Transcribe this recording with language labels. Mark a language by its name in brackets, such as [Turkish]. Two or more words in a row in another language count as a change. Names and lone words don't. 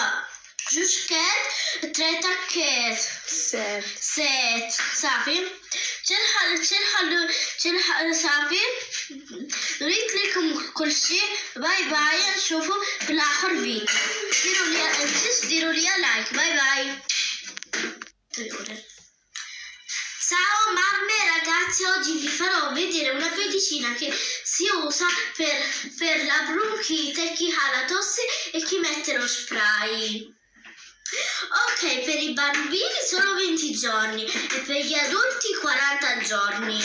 [Arabic] 2 كات 3 كات 7 صافي. تنحل صافي. ريت لكم كل شيء. باي نشوفوا في الاخر فيديو. ديروا لي لايك. باي. [Italian] Ciao mamme e ragazzi, oggi vi farò vedere una medicina che si usa per la bronchite, chi ha la tosse e chi mette lo spray. Ok, per i bambini solo 20 giorni e per gli adulti 40 giorni.